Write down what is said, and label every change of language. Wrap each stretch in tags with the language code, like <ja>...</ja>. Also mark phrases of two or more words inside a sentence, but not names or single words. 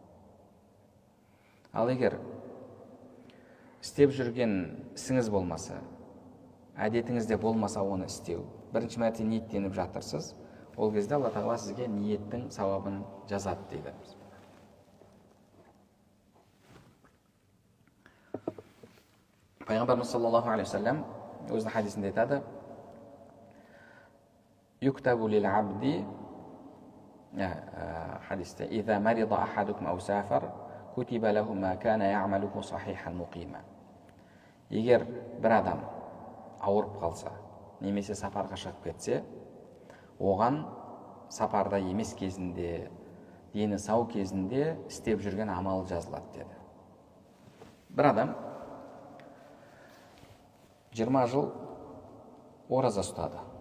<kk>Ал егер істеп жүрген ісіңіз болмаса, әдетіңізде болмаса оны істеу, бірінші мәрте ниеттеніп жатырсыз, ол кезде Алла тағала сізге ниеттің сауабын жазады дейді.</kk> <ar>пайғамбарымыз صلى الله عليه وسلم</ar> <kk>өзінің хадисінде айтады:</kk> <ar>يكتب للعبد, хадисте, إذا مرض أحدكم أو سافر كتب له ما كان يعمله صحيحا مقيما.</ar> <kk>Егер бір адам ауырып қалса немесе сапарға шығып кетсе, оған сапарда емес кезінде, дені сау кезінде істеп жүрген амалы жазылады деді. Бір адам 20 жыл ораза ұстады.</kk>